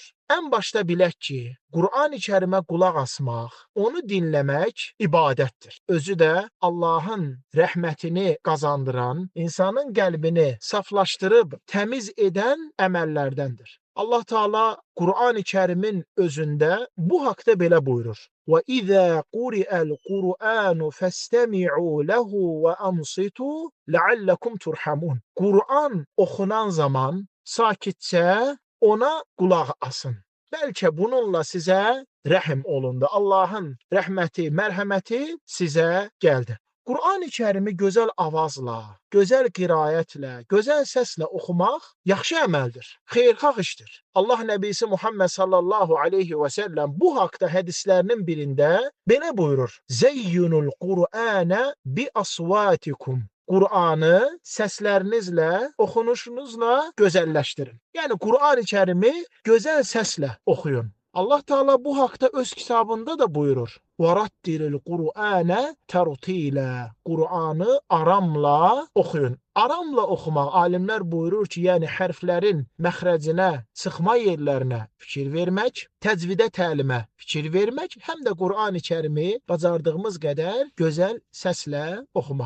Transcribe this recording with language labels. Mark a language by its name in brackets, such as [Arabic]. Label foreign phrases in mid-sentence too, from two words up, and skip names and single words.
[Azerbaijani] Ən başda bilək ki, Qur'an-ı Kərimə qulaq asmaq, onu dinləmək ibadətdir. Özü də Allahın rəhmətini qazandıran, insanın qəlbini saflaşdırıb təmiz edən əməllərdəndir. Allah Teala Qur'an-ı Kərimin özündə bu haqda belə buyurur. [Arabic] وَإِذَا قُرِئَ الْقُرْآنُ فَاسْتَمِعُوا لَهُ وَأَنصِتُوا لَعَلَّكُمْ تُرْحَمُونَ. [Azerbaijani] Qur'an oxunan zaman sakitcə ona qulaq asın. Bəlkə bununla sizə rəhm olundu. Allahın rəhməti, mərhəməti sizə gəldi. Qur'an-ı Kərimi gözəl avazla, gözəl qiraətlə, gözəl səslə oxumaq yaxşı əməldir, xeyirxah işdir. Allah Nəbisi Muhammed [Arabic] صلى الله عليه وسلم [Azerbaijani] bu haqda hədislərinin birində belə buyurur. [Arabic] زينوا القرآن بأصواتكم. [Azerbaijani] Qur'anı səslərinizlə, oxunuşunuzla gözəlləşdirin. Yəni Qur'an-ı Kərimi gözəl səslə oxuyun. Allah Teala bu haqda öz kitabında da buyurur. [Arabic] وَرَتِّلِ الْقُرْآنَ تَرْتِيلًا. [Azerbaijani] Qur'anı aramla oxuyun. Aramla oxumaq, alimlər buyurur ki, yəni hərflərin məxrəcinə, sıxma yerlərinə fikir vermək, təcvidə təlimə fikir vermək, həm də Qur'an-ı Kərimi bacardığımız qədər gözəl səslə oxumaq.